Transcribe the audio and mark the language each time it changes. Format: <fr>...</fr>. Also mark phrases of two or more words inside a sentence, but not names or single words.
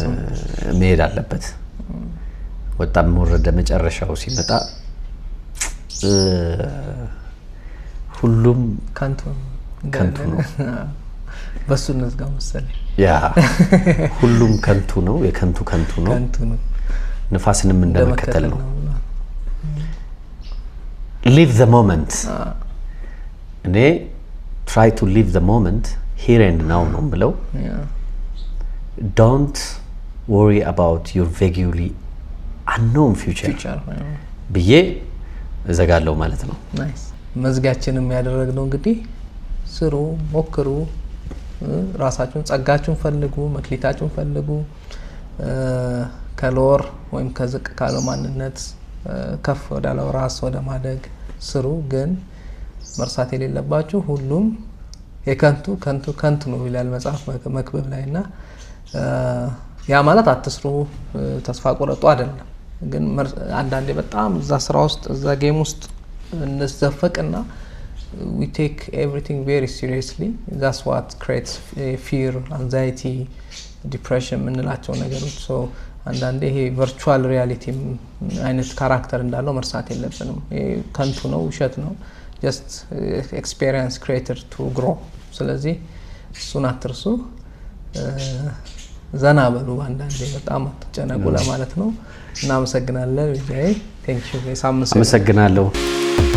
<am>መሄድ አለበት። ወጣም ወረደ መጨረሻው ሲመጣ ሁሉም ካንቱ ነው። በሱ እንዝጋ መሰለኝ። ያ ሁሉም ከንቱ ነው፣ የከንቱ ነው። ንፋስንም እንደመከተል ነው</am> <en>live the moment</en> <am>እኔ</am> <en>try to live the moment here and now</en> <am>ነው ብለው</am> <en>don't worry about your vaguely unknown future</en> <am>ብዬ እዘጋለሁ ማለት ነው ናይስ መዝጋችንም ያደረግነው እንግዲህ ስሩ ሞክሩ ራሳችሁን ጸጋችሁን ፈልጉ መክሊታችሁን ፈልጉ ከሎር ወይም ከዝቅ ካለው ማንነት ከፍ ወዳለው ራስ ወደ ማደግ ስሩ ግን መርሳት የሌለባችሁ ሁሉም የከንቱ ነው ይላል መጽሐፍ መክብብ ላይና ያ ማለት አትስሩ ተስፋ ቆረጡ አይደለም ግን አንዳንዴ በጣም እዛ ስራ ውስጥ እዛ ጌም ውስጥ</am> <en>እንዘፈቅና we take everything very seriously that's what creates fear anxiety</en> <am>depression ምንላቸው ነገሮች so አንዳንዴ ይሄ</am> <en>virtual reality</en> <am>አይነት ካራክተር እንዳለው መርሳት የለብንም ከንቱ ነው ውሸት ነው</am> <en>just experience created to grow</en> <am>ስለዚህ እሱን አትርሱ ዘና በሉ አንዳንዴ በጣም አትጨነቁ ለማለት ነው እናመሰግናለን ቪዲዮ</am> <en>thank you</en> <am>አመሰግናለሁ</am>